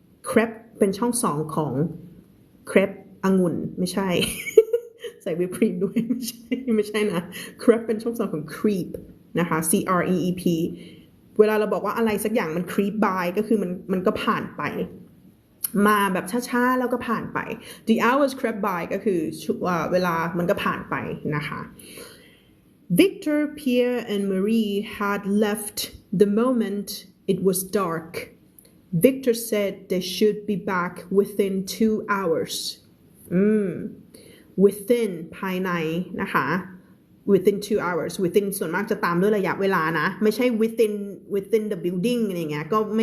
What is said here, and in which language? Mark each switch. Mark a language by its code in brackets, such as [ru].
[th] Crept เป็นช่อง2ของ crepe องุ่นไม่ใช่ ใส่วิปครีมด้วยไม่ใช่นะ crepe เป็นช่อง2ของ creep นะคะ CREEP เวลาเราบอกว่าอะไรสักอย่างมัน creep by ก็คือมันก็ผ่านไปมาแบบช้าๆแล้วก็ผ่านไป [en] the hours crept by [th] ก็คือเวลามันก็ผ่านไปนะคะ [en] Victor, Pierre and Marie had left the moment it was dark. Victor said they should be back within 2 hours. [th] Within ภายในนะคะ [en] within 2 hours within [th] ส่วนมากจะตามด้วยระยะเวลานะไม่ใช่ [en] within the building [th] อะไรเงี้ยก็